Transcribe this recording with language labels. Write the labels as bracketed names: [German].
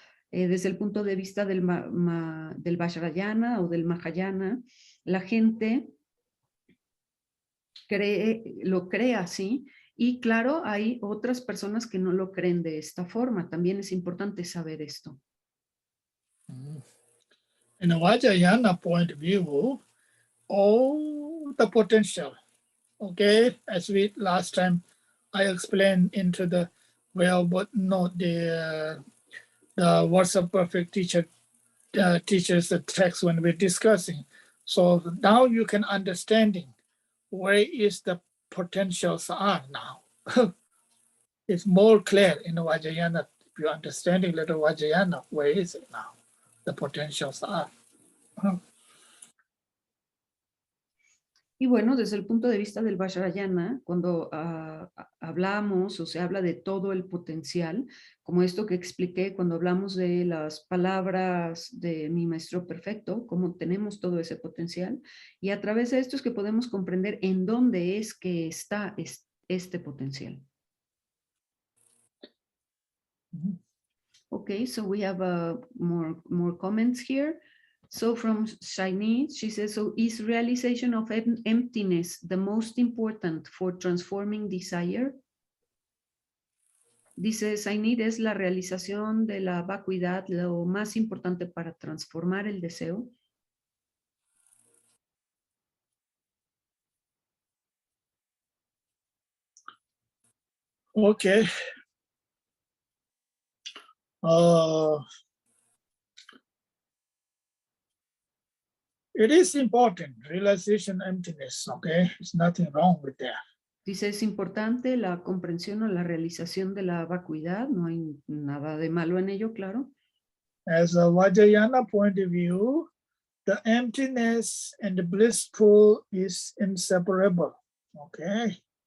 [Spanish] Desde el punto de vista del Vajrayana o del Mahayana, la gente lo cree así, y claro, hay otras personas que no lo creen de esta forma. También es importante saber esto. [English] In a Vajrayana point of view, all the potential, okay, as we last time I explained into the, well, but not the words of perfect teacher teaches the text when we're discussing. So now you can understanding where is the potentials are now. It's more clear in the Vajrayana. If you're understanding little Vajrayana, where is it now? The potentials are. [Spanish] Y bueno, desde el punto de vista del Vajrayana, cuando hablamos o se habla de todo el potencial, como esto que expliqué cuando hablamos de las palabras de mi maestro perfecto, cómo tenemos todo ese potencial, y a través de esto es que podemos comprender en dónde es que está este potencial. [English] Okay, so we have more comments here. So from Shaini, she says, so is realization of emptiness the most important for transforming desire? [Spanish] Dice Shaini, ¿es la realización de la vacuidad lo más importante para transformar el deseo? [English] Okay. It is important, realization emptiness, okay? There's nothing wrong with that. [Spanish] Dice, es importante la comprensión o la realización de la vacuidad, no hay nada de malo en ello, claro. [English] As a Vajrayana point of view, the emptiness and the blissful is inseparable, okay?